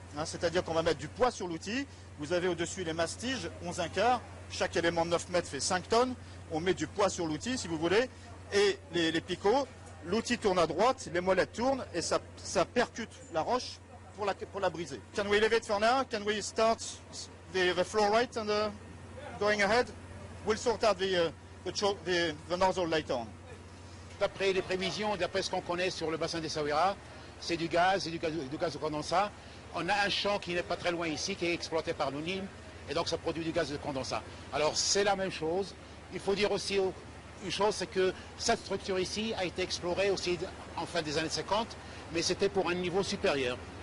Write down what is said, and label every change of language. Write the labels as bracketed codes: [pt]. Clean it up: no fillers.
[fr] C'est-à-dire qu'on va mettre du poids sur l'outil. Vous avez au-dessus les mastiges, 11 1/4. Chaque élément de 9 mètres fait 5 tonnes. On met du poids sur l'outil, si vous voulez. Et les picots, l'outil tourne à droite, les molettes tournent et ça percute la roche pour la briser. [en] Can we leave it for now? Can we start the flow rate and going ahead? We'll sort out the nozzle later on. [fr] D'après les prévisions, d'après ce qu'on connaît sur le bassin d'Essaouira, c'est du gaz de condensat. On a un champ qui n'est pas très loin ici, qui est exploité par l'UNIM, et donc ça produit du gaz de condensat. Alors c'est la même chose. Il faut dire aussi une chose, c'est que cette structure ici a été explorée aussi en fin des années 50, mais c'était pour un niveau supérieur.